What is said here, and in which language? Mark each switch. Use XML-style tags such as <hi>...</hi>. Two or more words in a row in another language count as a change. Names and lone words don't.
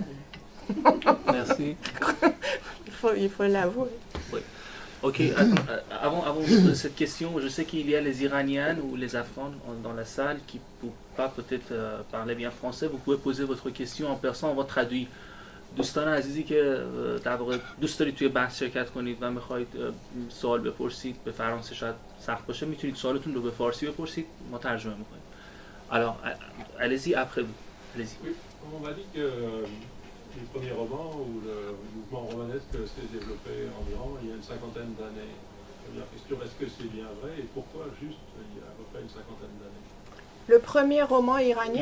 <fr>Merci. Il faut l'avouer. Ok, avant de poser cette question, je sais qu'il y a les Iraniennes ou les Afghans dans la salle qui ne peuvent pas peut-être parler bien français. Vous pouvez poser votre question en persan, on va traduire.</fr> <fa>دوستان عزیزی که در واقع دوست دارید توی بحث شرکت کنید و میخواید سوال بپرسید به فرانسه شاید سخت باشه میتونید سوالتون رو به فارسی بپرسید ما ترجمه میکنیم.</fa> <fr>Alors, allez-y après vous. Allez-y. Oui, on m'a dit que le premier roman où le mouvement romanesque s'est développé en Iran il y a une cinquantaine d'années. Première question, est-ce que c'est bien vrai et pourquoi juste il y a à peu près une cinquantaine d'années? Le premier roman iranien?</fr>